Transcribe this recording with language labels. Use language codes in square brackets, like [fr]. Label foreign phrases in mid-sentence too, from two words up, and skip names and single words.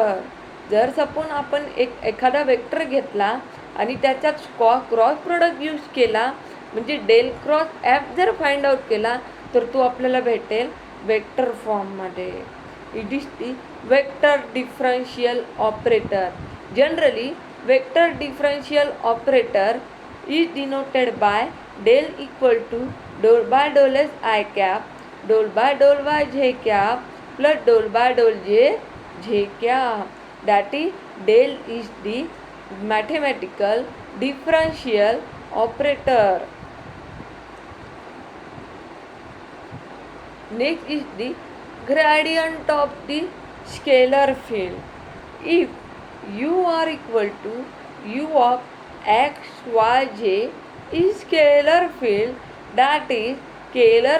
[mr] जर सपोज आपण एखादा वेक्टर घेतला आणि त्याच्यात [en] cross product use [mr] केला म्हणजे [en] del cross F [mr] जर [en] find out [mr] केला तर तो आपल्याला भेटेल वेक्टर फॉर्ममध्ये. [en] It is the vector differential operator. Generally, vector differential operator is denoted by del equal to del by del s I cap, del by del y j cap plus del by del j cap. That is, del is the mathematical differential operator. Next is the gradient of the scalar field. If u are equal to u of x y j is scalar field, that is scalar